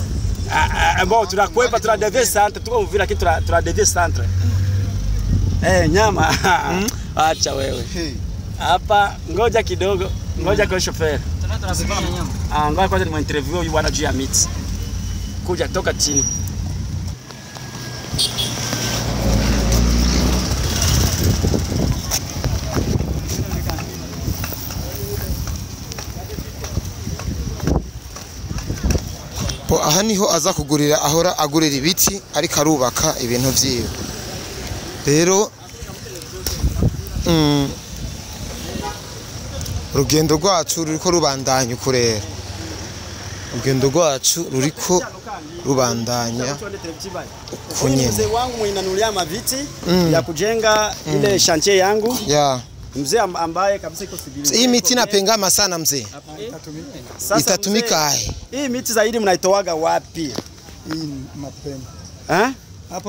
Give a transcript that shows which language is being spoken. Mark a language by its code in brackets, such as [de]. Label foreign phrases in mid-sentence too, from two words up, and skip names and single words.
[sw] Ambao tunakwepa tunadevia centre, tuko Uvira kitu tunadevia centre. Nyama. Acha wewe. Hapa ngoja kidogo. Ngoja kwa chauffeur. Tunasifanya nyama. Ngoja kwanza ni interview huyu bwana juu ya meat. Kuja toka chini. [rn] Aha niho aza kugurira ahora agurira ibiti ariko arubaka ibintu vyiwe. Rero urugendo rwacu ruriko rubandanya kurera. Urugendo rwacu ruriko rubandanya kunyene. [sw] Mzee wangu mwinanulia maviti ya kujenga ile chantier yangu. Yeah. Mzee ambaye kabisa iko sibili. Hii miti napengama sana mzee. Itatumika hai. Hii miti zaidi mnaitoaga wapi? Hii mapema. Hapo